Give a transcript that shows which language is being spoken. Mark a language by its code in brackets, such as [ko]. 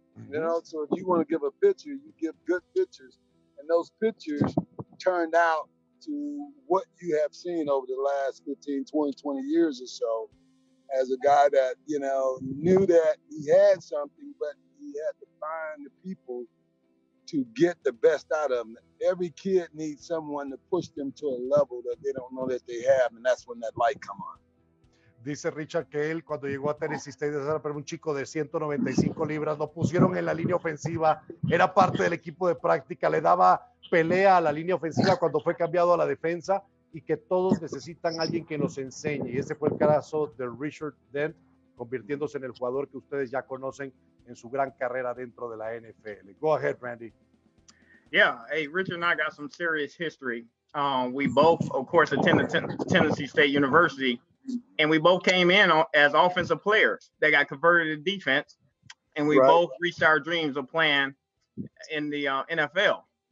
[en] You know, so if you want to give a picture, you give good pictures, and those pictures turned out to what you have seen over the last 15, 20 years or so as a guy that, you know, knew that he had something, but he had to find the people to get the best out of them. Every kid needs someone to push them to a level that they don't know that they have, and that's when that light come on. [es] Dice Richard que él cuando llegó a Tennessee State era un chico de 195 libras, lo pusieron en la línea ofensiva, era parte del equipo de práctica, le daba pelea a la línea ofensiva cuando fue cambiado a la defensa y que todos necesitan a alguien que nos enseñe. Y ese fue el caso de Richard Dent, convirtiéndose en el jugador que ustedes ya conocen en su gran carrera dentro de la NFL. [en] Go ahead, Randy. Yeah, hey, Richard and I got some serious history. We both, of course, attended Tennessee State University, and we both came in as offensive players. They got converted to defense, and we both reached our dreams of playing in the NFL.